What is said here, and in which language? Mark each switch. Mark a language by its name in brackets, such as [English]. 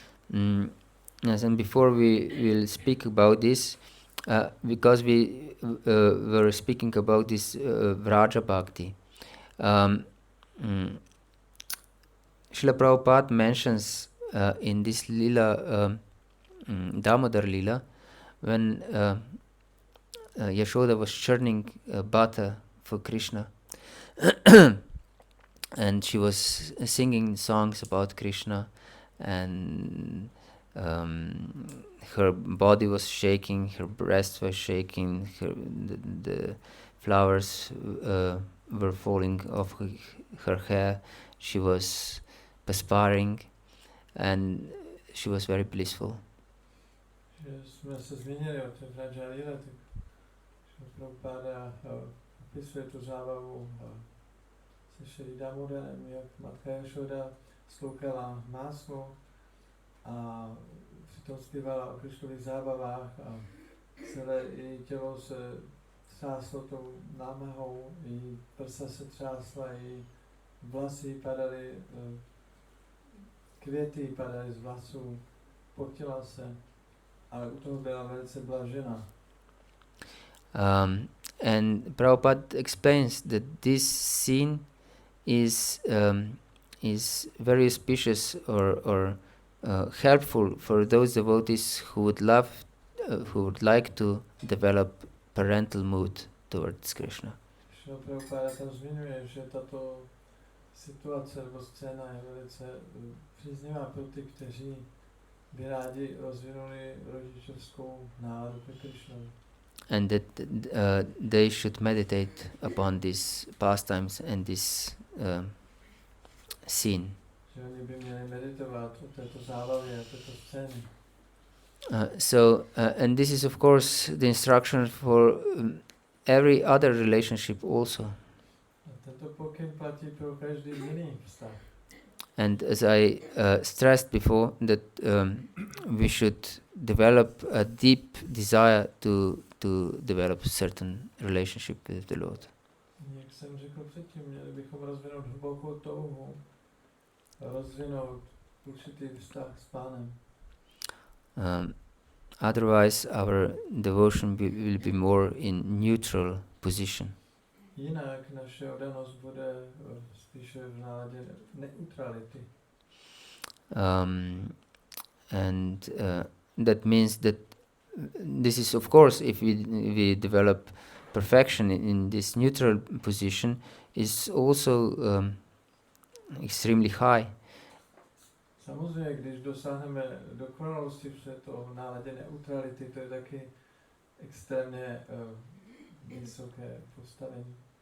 [English] Yes, and before we will speak about this, because we were speaking about this Vraja Bhakti, Srila Prabhupada mentions in this Lila, Damodar Lila, when Yashoda was churning butter for Krishna, and she was singing songs about Krishna, and her body was shaking, her breasts were shaking, the flowers were falling off her hair, she was perspiring, and she was very blissful. [Czech] Že jsme se zmínili o té Vraja Lila, tak Prabhupada opisuje tu zábavu se Šri Damodarem, jak matka Yashoda sloukala máslo a přitom zpívala o Krišnových zábavách a celé její tělo se třáslo tou námahou, její prsa se třásla, její vlasy padaly, květy padaly z vlasů, potila se, ale u toho byla velice blažená. [English] And Prabhupada explains that this scene is very auspicious or helpful for those devotees who would like to develop parental mood towards Krishna. [Czech] Prabhupada tam zmiňuje, že tato situace nebo scéna je velice příznivá pro ty, kteří by rádi rozvinuli rodičovskou náladu ke Krishnovi. [English] And that they should meditate upon these pastimes and this scene. [Czech] Že oni by měli meditovat o této zábavě, o této scéně. [English] And this is of course the instruction for every other relationship also. [Czech] A tento pokyn platí pro každý jiný vztah. [English] And as I stressed before, that we should develop a deep desire to develop certain relationship with the Lord. [Czech] Jak jsem řekl předtím, měli bychom rozvinout hlubokou touhu, rozvinout určitý vztah s Pánem. [English] Otherwise, our devotion will be more in neutral position. [Czech] Jinak naše oddanost bude spíše v náladě neutrality. [English] And that means that this is, of course, if we develop perfection in this neutral position, is also extremely high. [Czech] Samozřejmě, když dosáhneme dokonalosti v této náladě neutrality, to je taky extrémně vysoké postavení.